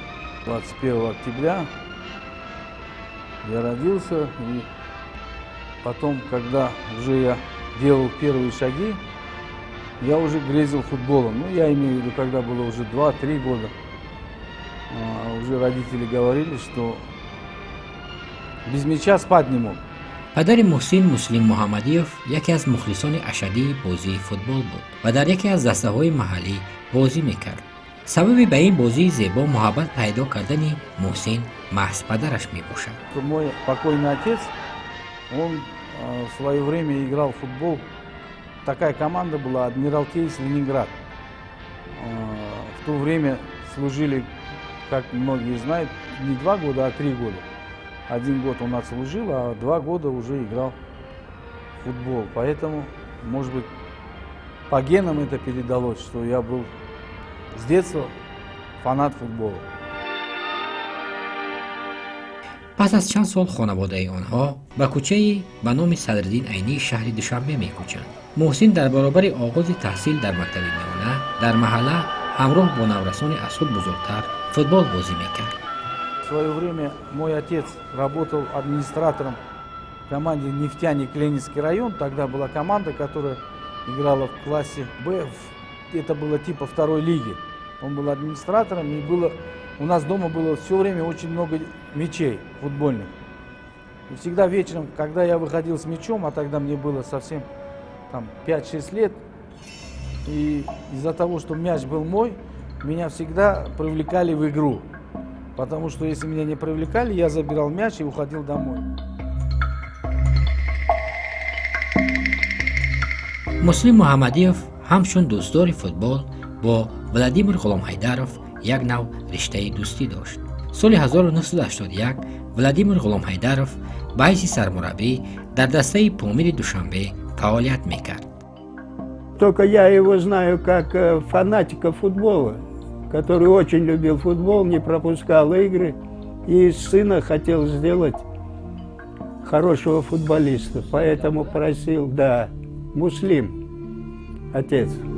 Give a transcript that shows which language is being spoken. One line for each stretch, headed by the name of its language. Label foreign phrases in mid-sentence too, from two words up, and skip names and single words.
Russian: 21 октября я родился, и потом, когда уже я делал первые шаги, я уже грезил футболом. Ну, я имею в виду, когда было уже 2-3 года. Уже родители говорили, что без мяча спать не мог.
Persian: پدر محسن مسلم محمدیوف یکی از مخلصان اشدی بازی فوتبال بود و در یکی از دسته‌های محلی بازی میکرد. سبب به این بازی زیبا محبت پیدا کردن محسن محض پدرش میباشد.
Russian: Мой покойный отец, он в свое время играл в футбол. Такая команда была «Адмиралтейс Ленинград». В то время служили, как многие знают, не 2 года, а 3 года. 1 год он отслужил, а 2 года уже играл в футбол. Поэтому, может быть, по генам это передалось, что я был с детства фанат футбола.
Persian: پس از چند سال خانواده آنها به کوچه‌ای به نام صدرالدین عینی شهر دوشنبه می‌کوچند. محسن در برابر آغاز تحصیل در مکتب میانه در محله همراه با نورسان از خود بزرگتر فوتبال بازی می‌کرد.
Russian: В свое время мой отец работал администратором в команде «Нефтяник Ленинский район». Тогда была команда, которая играла в классе «Б». Это было типа второй лиги. Он был администратором, и у нас дома было все время очень много мячей футбольных. И всегда вечером, когда я выходил с мячом, а тогда мне было совсем 5-6 лет, и из-за того, что мяч был мой, меня всегда привлекали в игру. Потому что если меня не привлекали, я забирал мяч и уходил домой.
Persian: مسلم محمدیوف همچون دوستدار فوتبال با ولادیمیر غلام حیدروف یک نوع رشته دوستی داشت. سال 1981 ولادیمیر غلام حیدروف به حیث سرمربی در دسته پامیر دوشنبه فعالیت میکرد.
Russian: Только я его знаю как фанатика футбола, который очень любил футбол, не пропускал игры и из сына хотел сделать хорошего футболиста. Поэтому просил, да, Муслим, отец.